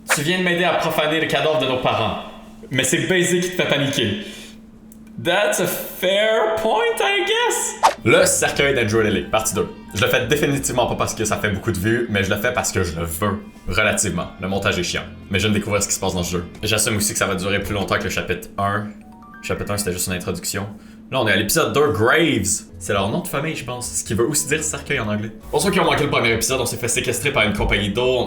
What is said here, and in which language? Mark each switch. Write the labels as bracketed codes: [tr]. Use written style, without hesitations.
[fr] Tu viens de m'aider à profaner le cadavre de nos parents. Mais c'est Baiser qui te fait paniquer. [en] That's a fair point, I guess. [fr] Le cercueil d'Andrew Lilly, partie 2. Je le fais définitivement pas parce que ça fait beaucoup de vues, mais je le fais parce que je le veux. Relativement. Le montage est chiant. Mais je viens de découvrir ce qui se passe dans ce jeu. J'assume aussi que ça va durer plus longtemps que le chapitre 1. Le chapitre 1, c'était juste une introduction. Là, on est à l'épisode 2, Graves. C'est leur nom de famille, je pense. Ce qui veut aussi dire cercueil en anglais. Pour ceux qui ont manqué le premier épisode, on s'est fait séquestrer par une compagnie d'eau.